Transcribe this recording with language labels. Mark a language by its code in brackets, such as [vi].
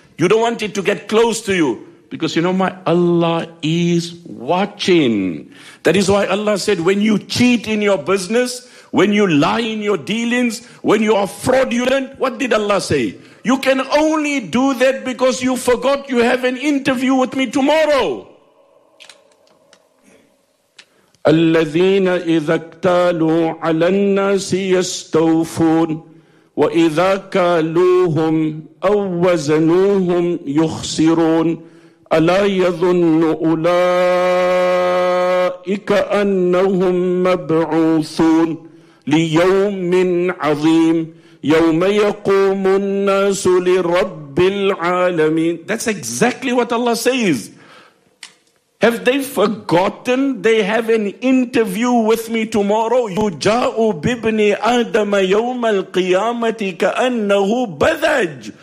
[en] You don't want it to get close to you. Because you know, my Allah is watching. That is why Allah said, when you cheat in your business, when you lie in your dealings, when you are fraudulent, what did Allah say? You can only do that because you forgot you have an interview with me tomorrow. [ar] الَّذِينَ إِذَا اكْتَالُوا عَلَى النَّاسِ يَسْتَوْفُونَ وَإِذَا كَالُوهُمْ أَوْ وَزَنُوهُمْ يُخْسِرُونَ ألا يظن أولئك أنهم مبعوثون ليوم عظيم يوم يقوم الناس لرب العالمين. [en] That's exactly what Allah says. Have they forgotten they have an interview with me tomorrow? [ar] يجاء بابن آدم يوم القيامة كأنه بذج.